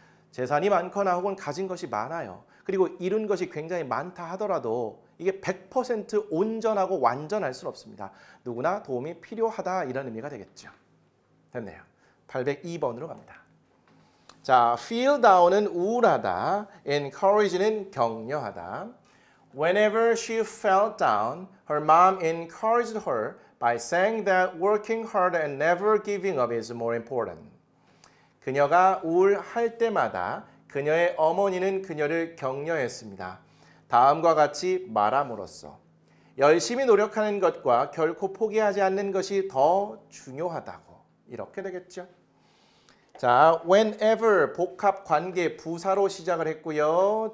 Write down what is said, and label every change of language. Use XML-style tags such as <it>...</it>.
<ko>재산이 많거나 혹은 가진 것이 많아요. 그리고 이룬 것이 굉장히 많다 하더라도 이게 100% 온전하고 완전할 수는 없습니다. 누구나 도움이 필요하다 이런 의미가 되겠죠. 됐네요. 802번으로 갑니다. 자, feel down은 우울하다, encourage는 격려하다.</ko> <en>Whenever she felt down, her mom encouraged her by saying that working hard and never giving up is more important.</en> <ko>그녀가 우울할 때마다 그녀의 어머니는 그녀를 격려했습니다. 다음과 같이 말함으로써 열심히 노력하는 것과 결코 포기하지 않는 것이 더 중요하다고 이렇게 되겠죠. 자, whenever 복합 관계 부사로 시작을 했고요.</ko>